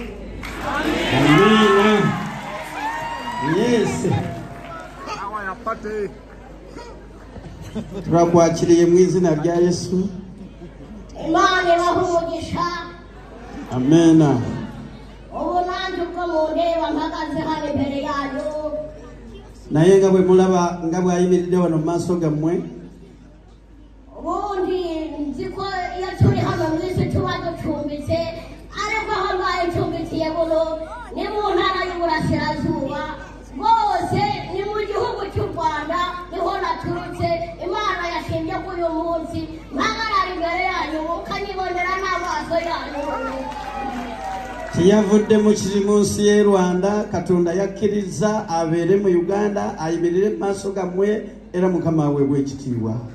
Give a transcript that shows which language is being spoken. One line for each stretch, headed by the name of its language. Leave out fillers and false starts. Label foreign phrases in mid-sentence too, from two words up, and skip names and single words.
Kinyarwanda: Amina. Yes. Turakwakiriye mu izina rya Yesu. Imana ibahe umugisha. Amena. Ubu nanjye ubwo mundeba mpagaze hano imbere yanyu
Ganda: naye nga bwe mulaba nga bw'ayimiridde wano mu maaso gammwe
Kinyarwanda: ubundi nzi ko iyo turi hano mu isi tuba ducumbitse ariko aho mbaye ncumbikiye buno ni mu ntara y'Uburasirazuba bose ni mu gihugu cy'u Rwanda niho naturutse Imana yashimye ko uyu munsi mpagarara imbere yanyu mukanyibonera n'amaso yanyu
Ganda: kiyavudde mu kiri mu nsi y'e Rwanda Katonda yakkiriza abeere mu Uganda ayimirire mu maaso gammwe era Mukama aweebwe ekitiibwa.